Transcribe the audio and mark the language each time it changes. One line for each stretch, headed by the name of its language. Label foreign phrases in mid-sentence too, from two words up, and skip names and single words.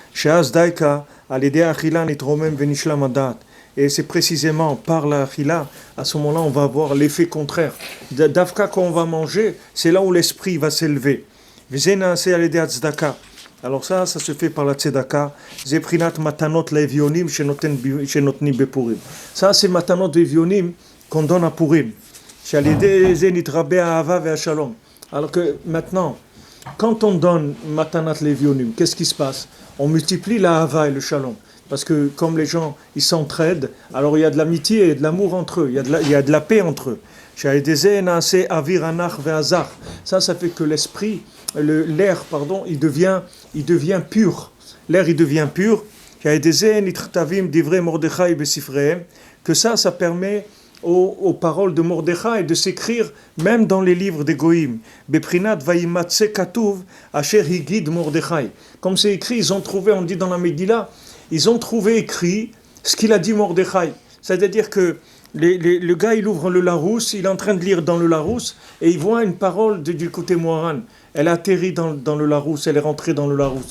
French: Et c'est précisément par la achila, à ce moment-là, on va avoir l'effet contraire. D'Afka, quand on va manger, c'est là où l'esprit va s'élever. Alors ça se fait par la tzedaka.
Hebrew: זפרינת מתנות לאביונים שנותני בפורים.
French: Ça, c'est
Hebrew: מתנות לאביונים
French: qu'on donne à Purim. Alors que maintenant, quand on donne
Hebrew: מתנת לאביונים,
French: qu'est-ce qui se passe? On multiplie la hava et le shalom. Parce que comme les gens, ils s'entraident, alors il y a de l'amitié et de l'amour entre eux, il y a de la paix entre eux. Ça fait que l'esprit, l'air, il devient pur. L'air, il devient pur. Que ça permet aux paroles de Mordechai de s'écrire même dans les livres des Goïm.
Hebrew: בפרינת וימצא כתוב אשר הגיד מרדכי.
French: Comme c'est écrit, ils ont trouvé, on dit dans la Megillah, ils ont trouvé écrit ce qu'il a dit Mordechai. C'est-à-dire que le gars, il ouvre le Larousse, il est en train de lire dans le Larousse, et il voit une parole du côté Moharan. Elle a atterri dans le Larousse, elle est rentrée dans le Larousse.